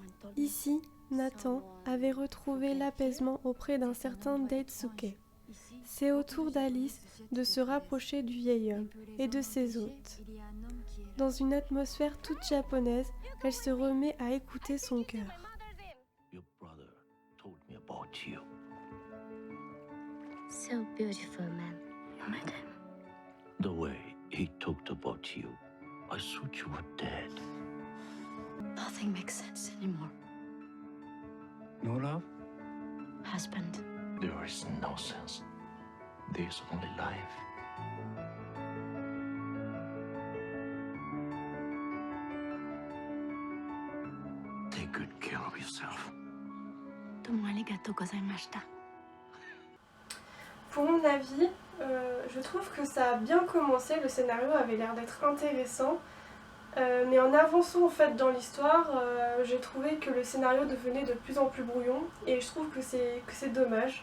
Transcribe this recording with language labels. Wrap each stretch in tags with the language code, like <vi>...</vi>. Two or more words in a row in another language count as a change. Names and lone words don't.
<fr>Ici, Nathan avait retrouvé l'apaisement auprès d'un certain Daisuke. C'est au tour d'Alice de se rapprocher du vieil homme et de ses hôtes. Dans une atmosphère toute japonaise, elle se remet à écouter son cœur.</fr> <en>Your brother told me about you. So beautiful, man. You met him. The way he talked about you, I thought you were dead. Nothing makes sense anymore. No love? Husband. There is no sense. There's only life. Take good care of yourself.</en> <ja>どうもありがとうございました.</ja> <fr>Pour mon avis, je trouve que ça a bien commencé, le scénario avait l'air d'être intéressant, mais en avançant en fait dans l'histoire, j'ai trouvé que le scénario devenait de plus en plus brouillon et je trouve que c'est dommage.</fr>